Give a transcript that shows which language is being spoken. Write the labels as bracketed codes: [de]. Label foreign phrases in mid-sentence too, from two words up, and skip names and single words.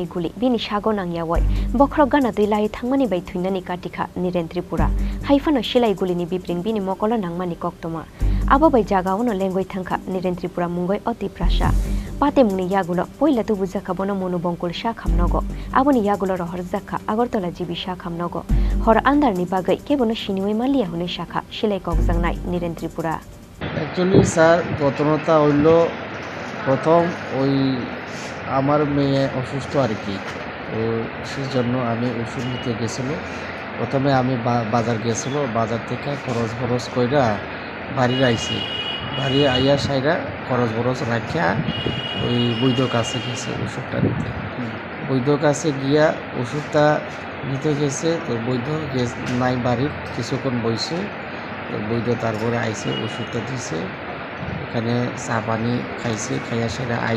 [trp] गुलि बिनि सागो नांयावै बख्रक गाना दैलाय थांमानि बाय थुइनानि काटिखा निरेन त्रिपुरा हाइफानो सिलाइ गुलिनि बिब्रिं बिनि मकल नांमानि कक्तमा आबो बाय जागावनो लेंगै थांखा निरेन त्रिपुरा मुंगै अति प्रासा पातेमुंनि यागुलो पयला तुबु जाखा बनो मनुबंकुल शाह खामनगो आबोनि यागुलो रहर जाखा आगरतला जिबि शाह खामनगो हर आन्दारनि बागै केबनो सिनिवै मालिया हुनै शाखा सिलाइ कगजांनाय निरेन त्रिपुरा [en] actually sir [bn] घटनाटा हইল প্রথম ওই আমার মেয়ে অসুস্থ আর কি তো সেই জন্য আমি ওষুধ নিতে গেছিল প্রথমে আমি বাজার গেছিল বাজার থেকে খরচ কইরা বাড়ি আইছি বাড়ি আইয়া সাইরা খরচ রাখিয়া ওই বৈদ্য কাছে গেছে ওষুধটা নিতে বৈদ্য কাছে গিয়া ওষুধটা নিতে গেছে তো বৈদ্য নাই বাড়ির কিছুক্ষণ বইছে তো বৈদ্য তারপরে আইছে ওষুধটা দিছে এখানে চা পানি খাইছে খাইয়া সেরা